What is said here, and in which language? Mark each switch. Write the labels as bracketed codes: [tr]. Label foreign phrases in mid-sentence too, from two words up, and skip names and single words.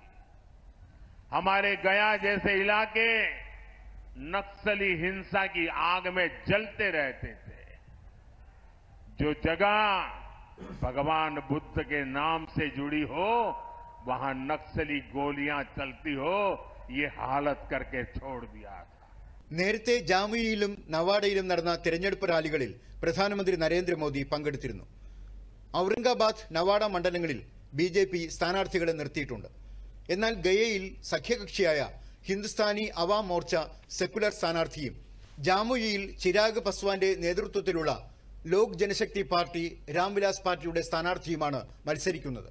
[hi] हमारे गया जैसे इलाके नक्सली हिंसा की आग में जलते रहते थे। जो जगह भगवान बुद्ध के नाम से जुड़ी हो, वहां नक्सली गोलियां चलती हो, ये हालत करके छोड़ दिया था. [ml] നേരത്തെ ജാമുയിലും നവാഡയിലും നടന്ന തെരഞ്ഞെടുപ്പ് റാലികളിൽ പ്രധാനമന്ത്രി നരേന്ദ്രമോദി പങ്കെടുത്തിരുന്നു. ഔറംഗാബാദ്, നവാഡ മണ്ഡലങ്ങളിൽ BJP സ്ഥാനാർത്ഥികളെ നിർത്തിയിട്ടുണ്ട്. എന്നാൽ ഗയയിൽ സഖ്യകക്ഷിയായ ഹിന്ദുസ്ഥാനി അവാം മോർച്ച സെക്കുലർ സ്ഥാനാർത്ഥിയും ജാമുയിയിൽ ചിരാഗ് പസ്വാന്റെ നേതൃത്വത്തിലുള്ള ലോക് ജനശക്തി പാർട്ടി രാംവിലാസ് പാർട്ടിയുടെ സ്ഥാനാർത്ഥിയുമാണ് മത്സരിക്കുന്നത്.